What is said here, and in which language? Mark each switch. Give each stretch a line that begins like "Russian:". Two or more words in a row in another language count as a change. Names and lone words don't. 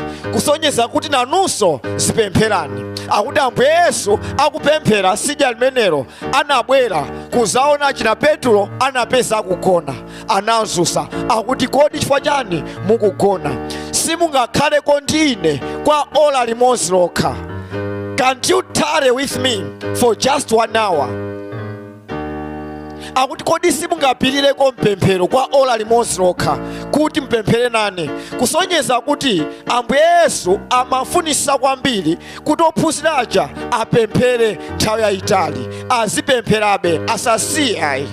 Nyanja: Kusonyeza kuti nanunso zipempherani. Akuti Ambuye Yesu akupemphera sidya limenelo anabwera kuzaona china Petro anapeza akugona, anazunsa. Akuti kodi chifukwa chani mukugona? Simungakhaleko ndi ine kwa ola limodzi lokha.
English: Can't you tarry with me for just 1 hour?
Nyanja: Akuti kodi simungapirireko mpemphero kwa ola limodzi lokha kuti mpemphere nane? Kusonyeza kuti Ambuye Yesu amafunisa kwambiri kuti ophunzira aja apemphere nthawi yayitali, azipempherabe asasiyayi.